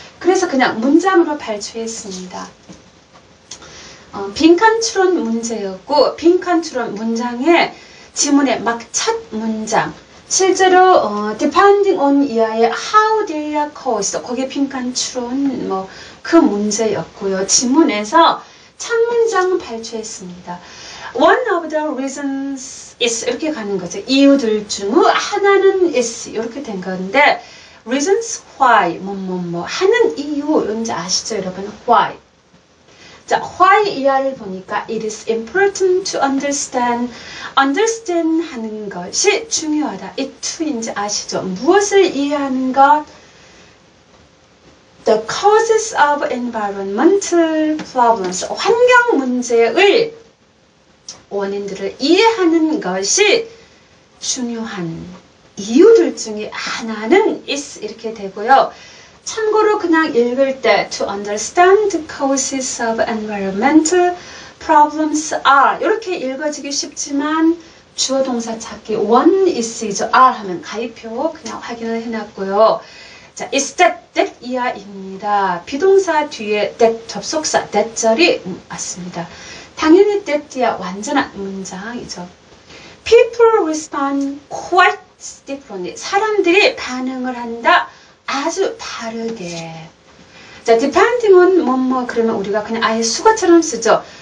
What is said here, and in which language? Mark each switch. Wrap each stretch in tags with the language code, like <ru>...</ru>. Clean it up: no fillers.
<ko>그래서 그냥 문장으로 발췌했습니다. 빈칸 추론 문제였고 빈칸 추론 문장의 지문의 막 첫 문장 실제로 depending on 이하의 how they are caused 거기에 빈칸 추론 그 문제였고요. 지문에서 첫 문장 발췌했습니다.</ko> <en>One of the reasons is</en> <ko>이렇게 가는 거죠. 이유들 중 하나는 is 이렇게 된 건데 reasons why 하는 이유 뭔지 아시죠 여러분? why. 자, why 이하를 보니까</ko> <en>it is important to understand</en> <ko>하는 것이 중요하다. it to인지 아시죠? 무엇을 이해하는 것?</ko> <en>The causes of environmental problems</en> <ko>환경 문제의 원인들을 이해하는 것이 중요한 이유들 중에 하나는 is 이렇게 되고요. 참고로 그냥 읽을 때</ko> <en>to understand the causes of environmental problems are</en> <ko>이렇게 읽어지기 쉽지만 주어 동사 찾기 one is이죠. are 하면 가입표 그냥 확인을 해놨고요. 자, is that 이하입니다. 비동사 뒤에 that 접속사 that절이 왔습니다. 당연히 that이야 완전한 문장이죠.</ko> <en>People respond quite differently.</en> <ko>사람들이 반응을 한다. 아주 다르게. 자, depending on 그러면 우리가 그냥 아예 수거처럼 쓰죠.</ko>